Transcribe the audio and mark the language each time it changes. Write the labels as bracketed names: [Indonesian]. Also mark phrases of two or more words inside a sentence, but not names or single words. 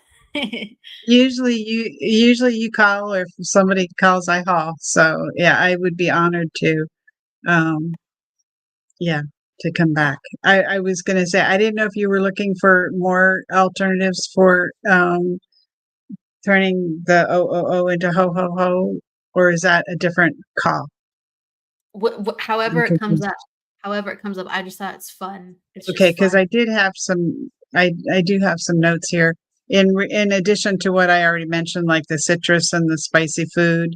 [English] Usually you call, or if somebody calls, I haul. So yeah, I would be honored to um yeah, to come back. I was gonna say, I didn't know if you were looking for more alternatives for turning the O into ho ho ho, or is that a different call? However I'm it comes confused. up, I just thought it's fun. It's Okay, just because fun. I do have some notes here. in addition to what I already mentioned, like the citrus and the spicy food.